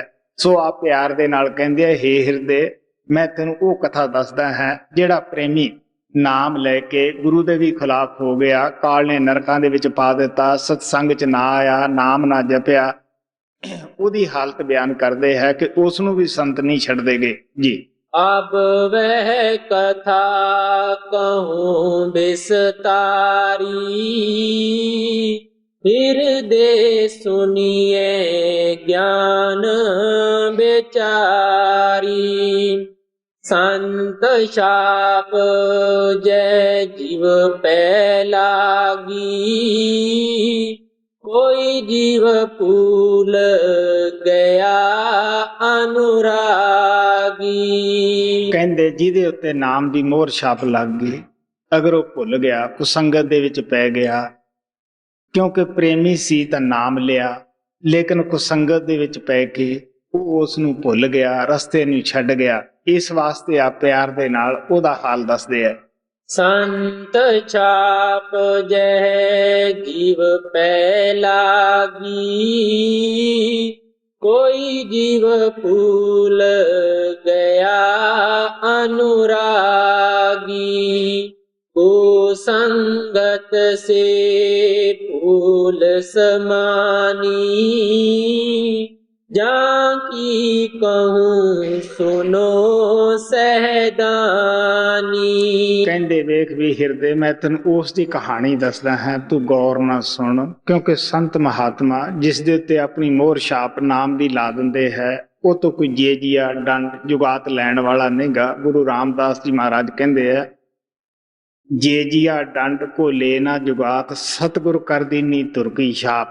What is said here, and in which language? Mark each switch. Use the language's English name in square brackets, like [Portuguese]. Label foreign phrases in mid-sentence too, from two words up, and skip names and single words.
[Punjabi] ਸੋ ਆਪ ਪਿਆਰ ਦੇ ਨਾਲ ਕਹਿੰਦੇ ਆ, ਹੇ ਹਿਰਦੇ, ਮੈਂ ਤੈਨੂੰ ਉਹ ਕਥਾ ਦੱਸਦਾ ਹੈ, ਜਿਹੜਾ ਪ੍ਰੇਮੀ ਨਾਮ ਲੈ ਕੇ ਗੁਰੂ ਦੇ ਵੀ ਖਿਲਾਫ ਹੋ ਗਿਆ, ਕਾਲ ਨੇ ਨਰਕਾਂ ਦੇ ਵਿੱਚ ਪਾ ਦਿੱਤਾ, ਸਤਸੰਗ ਚ ਨਾ ਆਇਆ, ਨਾਮ ਨਾ ਜਪਿਆ, ਉਹਦੀ ਹਾਲਤ ਬਿਆਨ ਕਰਦੇ ਹੈ ਕਿ ਉਸ ਨੂੰ ਵੀ ਸੰਤ ਨਹੀਂ ਛੱਡਦੇ ਗਏ ਜੀ। [Braj] अब वह कथा कहूँ विस्तारी, हृदय सुनिए ज्ञान विचारी। संत शाप जय जीव पै लागी, कोई जीव भूल गया अनुरागी। [Punjabi] ਕਹਿੰਦੇ ਜਿਹਦੇ ਉੱਤੇ ਨਾਮ ਦੀ ਮੋਹਰ ਛਾਪ ਲੱਗ ਗਈ, ਅਗਰ ਉਹ ਭੁੱਲ ਗਿਆ, ਕੁਸੰਗਤ ਦੇ ਵਿੱਚ ਪੈ ਗਿਆ, ਕਿਉਂਕਿ ਪ੍ਰੇਮੀ ਸੀ ਤਾਂ ਨਾਮ ਲਿਆ, ਲੇਕਿਨ ਕੁਸੰਗਤ ਦੇ ਵਿੱਚ ਪੈ ਕੇ ਉਹ ਉਸ ਨੂੰ ਭੁੱਲ ਗਿਆ, ਰਸਤੇ ਨੂੰ ਛੱਡ ਗਿਆ। ਇਸ ਵਾਸਤੇ ਆ ਪਿਆਰ ਦੇ ਨਾਲ ਉਹਦਾ ਹਾਲ ਦੱਸਦੇ ਆ। [Braj] संत छाप जय जीव पै लागी, कोई जीव भूल गया अनुरागी। कुसंगत से भूल समानी, जाकी कहूँ सुनो सहदानी। [Punjabi] ਕਹਿੰਦੇ ਵੇਖ ਵੀ ਹਿਰਦੇ, ਮੈਂ ਤੈਨੂੰ ਉਸ ਦੀ ਕਹਾਣੀ ਦੱਸਦਾ ਹਾਂ, ਤੂੰ ਗੌਰ ਨਾਲ ਸੁਣ, ਕਿਉਂਕਿ ਸੰਤ ਮਹਾਤਮਾ ਜਿਸ ਦੇ ਉੱਤੇ ਆਪਣੀ ਮੋਹਰ ਛਾਪ ਨਾਮ ਦੀ ਲਾ ਦਿੰਦੇ ਹੈ, ਉਹ ਤੋਂ ਕੋਈ ਜੇਜੀਆ ਡੰਡ ਜੁਗਾਤ ਲੈਣ ਵਾਲਾ ਨਹੀਂਗਾ। ਗੁਰੂ ਰਾਮਦਾਸ ਜੀ ਮਹਾਰਾਜ ਕਹਿੰਦੇ ਆ, ਜੇਜੀਆ ਡੰਡ ਕੋ ਲੈਣਾ ਜੁਗਾਤ, ਸਤਿਗੁਰ ਕਰ ਦੀਨੀ ਤੁਰ ਕੀ ਛਾਪ।